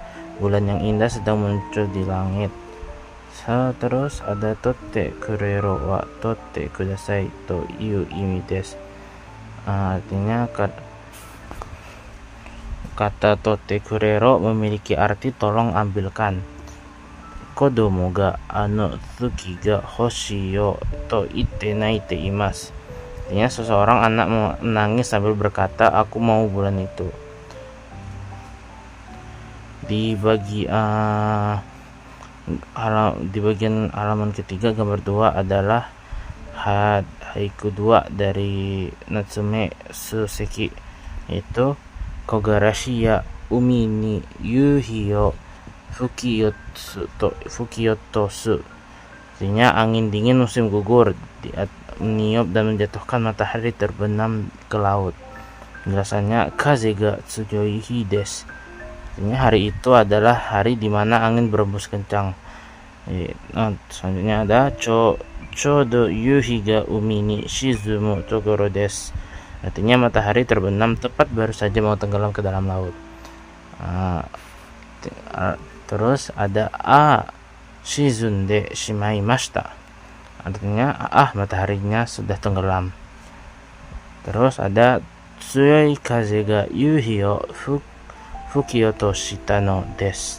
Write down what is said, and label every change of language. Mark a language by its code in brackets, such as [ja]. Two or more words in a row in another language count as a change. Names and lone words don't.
[id] Bulan yang indah sedang muncul di langit. Terus ada [ja] 取ってくれろは取ってくださいという意味です. [id] Artinya kata [ja] 取ってくれろ [id] memiliki arti tolong ambilkan. [ja] 子供があの月が欲しいよと言って泣いています. [id] Artinya seseorang anak menangis sambil berkata, aku mau bulan itu. Di bagian halaman ketiga gambar 2 adalah haiku 2 dari Natsume Suseki, yaitu [ja] 木枯らしや海に夕日よ吹き落とす. [id] Artinya angin dingin musim gugur meniup dan menjatuhkan matahari terbenam ke laut. Penjelasannya [ja] 風が強いです. [id] Artinya hari itu adalah hari di mana angin berembus kencang. Selanjutnya ada [ja] ちょうど夕日が海に沈むところです. [id] Artinya matahari terbenam tepat baru saja mau tenggelam ke dalam laut. Terus ada [ja] 沈んでしまいました. [id] Artinya mataharinya sudah tenggelam. Terus ada [ja] 強い風が夕日を吹き落としたのです.